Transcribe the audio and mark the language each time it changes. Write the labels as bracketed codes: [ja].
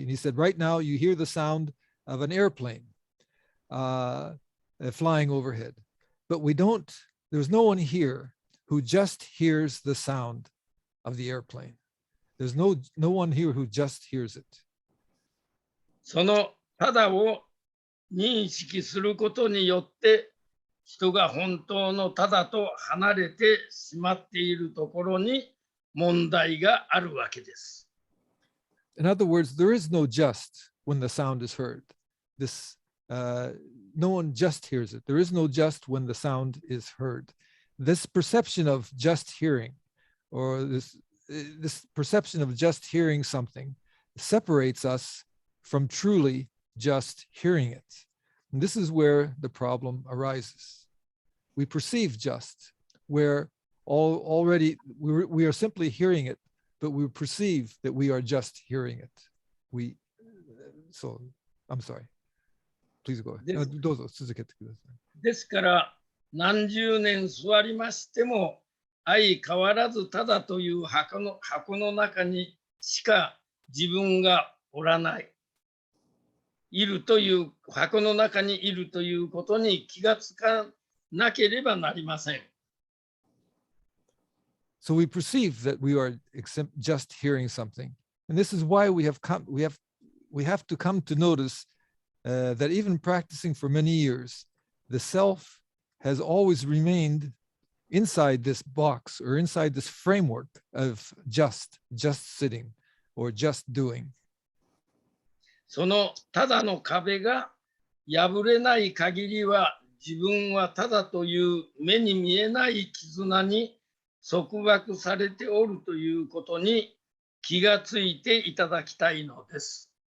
[en] And he said, right now, you hear the sound of an airplane flying overhead. But there's no one here who just hears the sound of the airplane. There's no one here who just hears it. [ja] そのただを認識することによって人が本当のただと離れてしまっているところに問題があるわけです。 [en] In other words, there is no just when the sound is heard. No one just hears it. There is no just when the sound is heard. This perception of just hearing, or this perception of just hearing something, separates us from truly just hearing it. And this is where the problem arises. We perceive just, where already we are simply hearing it but we perceive that we are just hearing it. So, I'm sorry. Please go ahead. [ja] どうぞ続けてください。ですから、何十年座りましても、相変わらずただという箱の中にしか自分がおらない。いるという箱の中にいるということに気がつかなければなりません。 [en] So we perceive that we are just hearing something, and this is why we have to come to notice that even practicing for many years, the self has always remained inside this box or inside this framework of just sitting or just doing. [ja] そのただの壁が破れない限りは、自分はただという目に見えない絆に束縛されておるということに気がついていただきたいのです。